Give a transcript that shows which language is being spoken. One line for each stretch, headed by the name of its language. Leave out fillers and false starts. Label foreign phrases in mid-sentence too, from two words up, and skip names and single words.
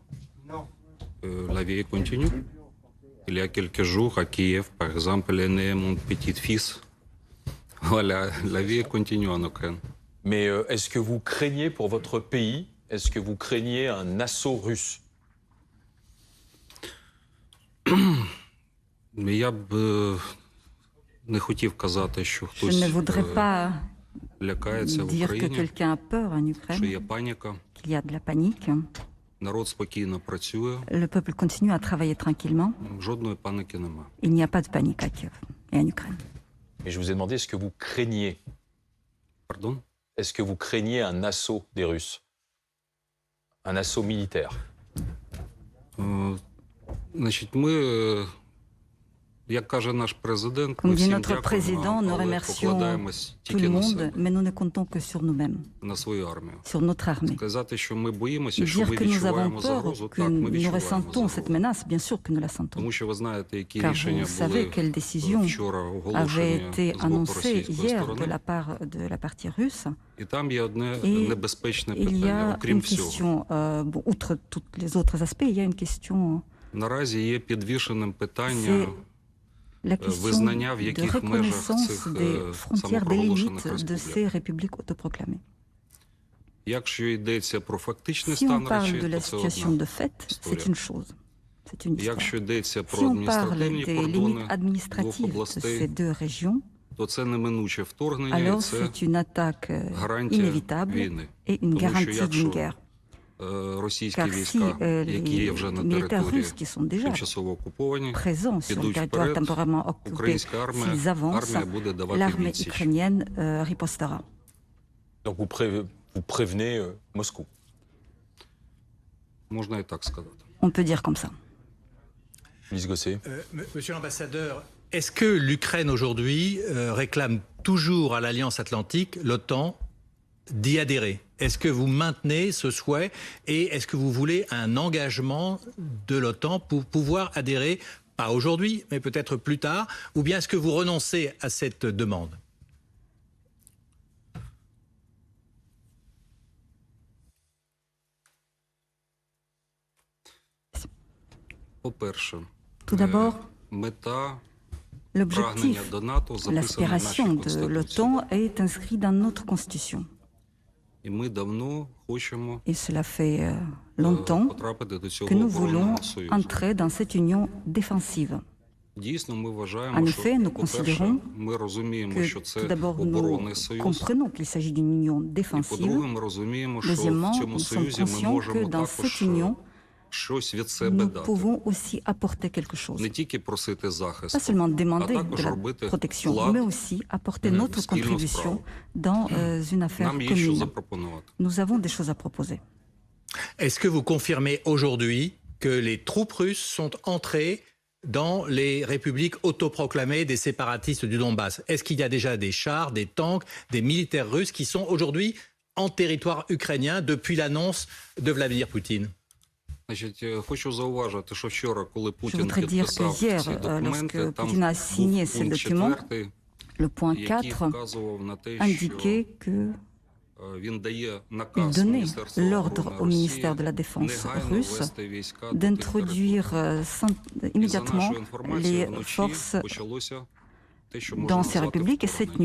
French: La vie continue. Il y a quelques jours à Kiev, par exemple, est né mon petit-fils. Voilà, la vie continue en Ukraine. Mais est-ce que vous craignez pour votre pays? Est-ce que vous craignez un assaut russe?
Ukrainian: Я б не хотів казати, що
French: Je
Ukrainian: хтось
French: ne voudrais pas
Ukrainian: лякається в
French: dire que
Ukrainian: Україні,
French: quelqu'un a peur en
Ukrainian: що є
French: Ukraine,
Ukrainian: паніка.
French: qu'il y a de la panique.
Ukrainian: Народ спокійно працює,
French: Le peuple continue à travailler tranquillement.
Ukrainian: жодної паніки нема.
French: Il n'y a pas de panique à Kiev et en Ukraine. Et je vous ai demandé, est-ce que vous craignez? Pardon? Est-ce que vous craignez un assaut des Russes? Un assaut militaire?
Ukrainian: Значить, ми, як каже наш президент,
French: Comme
Ukrainian: ми
French: dit
Ukrainian: всім
French: notre président,
Ukrainian: дякуємо,
French: nous
Ukrainian: але
French: remercions
Ukrainian: покладаємось
French: tout
Ukrainian: тільки
French: le
Ukrainian: на
French: monde,
Ukrainian: себе,
French: mais nous ne comptons que sur nous-mêmes,
Ukrainian: на свою армію.
French: sur notre armée.
Ukrainian: Сказати, що ми боїмося, що
French: Dire
Ukrainian: ми
French: que nous avons
Ukrainian: відчуваємо
French: peur,
Ukrainian: загрозу,
French: que
Ukrainian: так, ми
French: nous
Ukrainian: відчуваємо
French: ressentons cette
Ukrainian: загрозу.
French: menace, bien sûr que nous la sentons.
Ukrainian: Тому що ви знаєте, які
French: Car
Ukrainian: рішення
French: vous savez
Ukrainian: були
French: quelles décisions
Ukrainian: вчора
French: avaient
Ukrainian: оголошені
French: été
Ukrainian: з боку
French: annoncées
Ukrainian: російської
French: hier de
Ukrainian: сторони.
French: de la partie russe.
Ukrainian: І там є одне
French: Et
Ukrainian: небезпечне
French: il y
Ukrainian: питання,
French: a
Ukrainian: окрім
French: une
Ukrainian: всього.
French: question, bon, outre tous les autres aspects, il y a une question,
Ukrainian: Наразі є підвішеним
French: c'est
Ukrainian: питання
French: la question
Ukrainian: визнання, в
French: de
Ukrainian: яких межах
French: reconnaissance
Ukrainian: цих
French: des frontières, des
Ukrainian: самопроголошених
French: limites de
Ukrainian: республік.
French: ces républiques autoproclamées.
Ukrainian: Якщо йдеться про фактичний
French: Si on
Ukrainian: стан
French: parle
Ukrainian: речей,
French: de la
Ukrainian: то це
French: situation
Ukrainian: одна.
French: de fait, c'est
Ukrainian: Historia.
French: une chose, c'est une histoire.
Ukrainian: Якщо йдеться
French: Si
Ukrainian: про
French: on parle
Ukrainian: адміністративні
French: des limites
Ukrainian: кордони двох
French: administratives de ces
Ukrainian: областей,
French: deux régions,
Ukrainian: то це неминуче вторгнення, і
French: alors
Ukrainian: це
French: c'est une attaque
Ukrainian: гарантія
French: inévitable
Ukrainian: війни.
French: et une
Ukrainian: Тому що
French: garantie d'une
Ukrainian: якщо
French: guerre.
Ukrainian: російські
French: Car si
Ukrainian: війська, які є вже
French: les
Ukrainian: на
French: militaires
Ukrainian: території
French: russes qui sont déjà
Ukrainian: тимчасово окуповані,
French: présents sur le
Ukrainian: підуть
French: territoire
Ukrainian: вперед,
French: temporairement occupé,
Ukrainian: українська
French: s'ils
Ukrainian: армія
French: avancent,
Ukrainian: буде давати
French: l'armée
Ukrainian: відсіч.
French: ukrainienne ripostera. Donc vous prévenez Moscou?
Ukrainian: Можна і так сказати.
French: On peut dire comme ça. Ulysse Gosset. Monsieur l'ambassadeur, est-ce que l'Ukraine aujourd'hui réclame toujours à l'Alliance Atlantique, l'OTAN, d'y adhérer? Est-ce que vous maintenez ce souhait et est-ce que vous voulez un engagement de l'OTAN pour pouvoir adhérer, pas aujourd'hui, mais peut-être plus tard, ou bien est-ce que vous renoncez à cette demande?
Ukrainian: По-перше,
French: Tout d'abord,
Ukrainian: мета
French: l'objectif,
Ukrainian: прагнення до НАТО записана в нашій
French: l'aspiration de
Ukrainian: Конституції.
French: l'OTAN est inscrit dans notre constitution.
Ukrainian: І ми давно хочемо
French: Et cela fait longtemps
Ukrainian: потрапити до
French: que
Ukrainian: цього
French: nous voulons
Ukrainian: оборонного союзу.
French: entrer dans cette union défensive.
Ukrainian: Дійсно, ми вважаємо,
French: En
Ukrainian: що,
French: effet, nous
Ukrainian: по-перше,
French: considérons
Ukrainian: ми розуміємо,
French: Que
Ukrainian: що це
French: tout d'abord nous
Ukrainian: оборонний союз.
French: comprenons qu'il s'agit d'une union
Ukrainian: І
French: défensive.
Ukrainian: по-друге, ми розуміємо, що в
French: Deuxièmement,
Ukrainian: цьому
French: nous sommes
Ukrainian: союзі ми
French: conscients que
Ukrainian: можемо
French: dans
Ukrainian: також
French: cette union,
Ukrainian: щось від себе
French: nous
Ukrainian: дати.
French: pouvons aussi apporter quelque chose.
Ukrainian: Не тільки просити
French: Pas
Ukrainian: захисту,
French: seulement
Ukrainian: а
French: demander
Ukrainian: також
French: de la
Ukrainian: робити
French: protection,
Ukrainian: вклад.
French: mais aussi apporter
Ukrainian: в
French: notre
Ukrainian: спільну
French: contribution
Ukrainian: справу.
French: dans une affaire
Ukrainian: Нам є що
French: commune.
Ukrainian: запропонувати.
French: Nous avons des choses à proposer. Est-ce que vous confirmez aujourd'hui que les troupes russes sont entrées dans les républiques autoproclamées des séparatistes du Donbass? Est-ce qu'il y a déjà des chars, des tanks, des militaires russes qui sont aujourd'hui en territoire ukrainien depuis l'annonce de Vladimir Poutine?
Ukrainian: Значить, хочу зауважити, що вчора, коли
French: Je
Ukrainian: Путін
French: voudrais dire que
Ukrainian: підписав
French: hier,
Ukrainian: ці документи,
French: lorsque
Ukrainian: там
French: Poutine a signé
Ukrainian: був
French: ces
Ukrainian: пункт
French: documents,
Ukrainian: 4,
French: le point
Ukrainian: який
French: 4
Ukrainian: вказував на те,
French: indiquait
Ukrainian: що
French: que
Ukrainian: він дає
French: il
Ukrainian: наказ
French: donnait
Ukrainian: Міністерству
French: l'ordre
Ukrainian: оборони
French: au
Ukrainian: Росії
French: ministère de la Défense
Ukrainian: негайно
French: russe
Ukrainian: ввести війська до тих
French: d'introduire
Ukrainian: територій. І за
French: immédiatement
Ukrainian: нашою інформацією,
French: les
Ukrainian: вночі
French: forces
Ukrainian: почалося те, що можна
French: dans ces
Ukrainian: назвати
French: républiques. Et cette